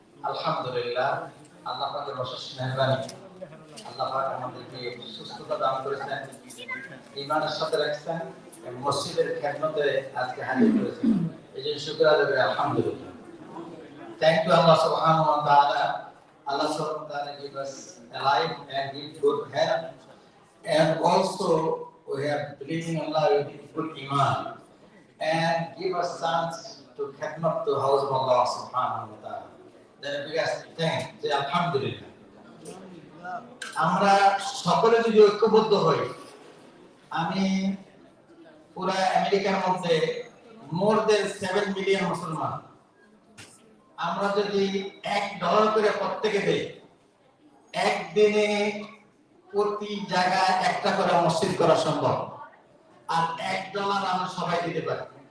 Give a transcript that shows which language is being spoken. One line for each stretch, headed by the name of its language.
Bangla: Alhamdulillah, Allah পাকের অশেষ মেহেরবানি। আল্লাহ পাক আমাদেরকে সুস্থতা দান করেছেন, ঈমানের সাথে রাখছেন, এবং মসজিদের খেদমতে আজকে হাজির করেছেন। এজন্য শুকর আদায় করি আলহামদুলিল্লাহ।
English: Thank you Allah subhanahu wa ta'ala. Allah subhanahu wa ta'ala give us alive and give good health, and also we have believed in Allah with good iman, and give us chance to khidmat to house of Allah subhanahu wa ta'ala. Then we ask thank say alhamdulillah.
Bangla: আমরা সকলে যদি ঐক্যবদ্ধ হই, আমি পুরা আমেরিকার মধ্যে
English: more than 7 million
Bangla: মুসলমান, আমরা যদি $1 করে প্রত্যেকে দেই, একদিনে প্রতি জায়গায় একটা করে মসজিদ করা সম্ভব, আর $1 আমরা সবাই দিতে পারি।